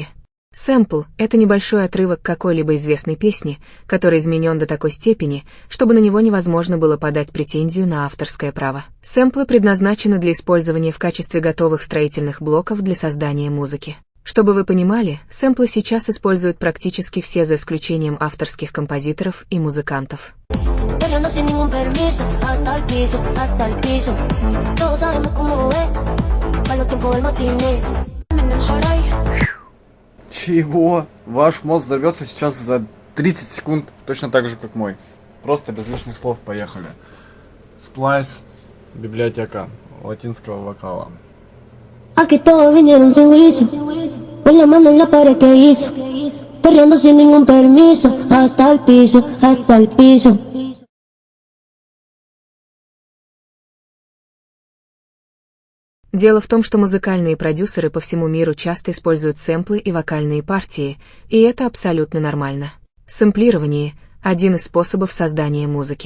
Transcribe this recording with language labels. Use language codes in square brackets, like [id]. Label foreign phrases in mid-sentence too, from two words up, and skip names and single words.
[ru] Сэмпл — это небольшой отрывок какой-либо известной песни, который изменен до такой степени, чтобы на него невозможно было подать претензию на авторское право. Сэмплы предназначены для использования в качестве готовых строительных блоков для создания музыки. Чтобы вы понимали, сэмплы сейчас используют практически все за исключением авторских композиторов и музыкантов. [es] Perreando sin ningún permiso, hasta el piso, hasta el piso. Todos sabemos cómo es, para los tiempos del matiné. [ru] Чего? Ваш мозг взорвется сейчас за 30 секунд, точно так же, как мой. Просто без лишних слов поехали. Splice, библиотека латинского вокала. [es] Aquí todos vinieron sin juicio, pon la mano en la pared que hizo. Perreando sin ningún permiso, hasta el piso, hasta el piso. [ru] Дело в том, что музыкальные продюсеры по всему миру часто используют сэмплы и вокальные партии, и это абсолютно нормально. Сэмплирование – один из способов создания музыки.